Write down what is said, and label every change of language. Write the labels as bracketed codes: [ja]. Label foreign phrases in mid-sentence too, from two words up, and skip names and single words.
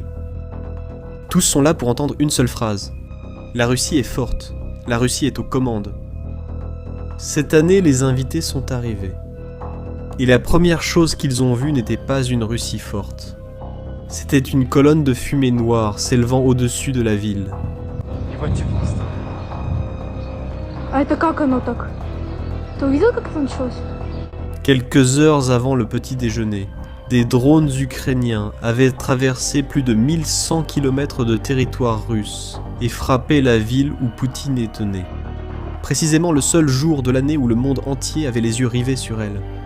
[fr] Tous sont là pour entendre une seule phrase. La Russie est forte, la Russie est aux commandes. Cette année, les invités sont arrivés. Et la première chose qu'ils ont vue n'était pas une Russie forte. C'était une colonne de fumée noire s'élevant au-dessus de la ville. [ru] А это как оно так? Ты увидел, как это началось? [fr] Quelques heures avant le petit déjeuner, des drones ukrainiens avaient traversé plus de 1100 km de territoire russe et frappé la ville où Poutine était né. Précisément le seul jour de l'année où le monde entier avait les yeux rivés sur elle.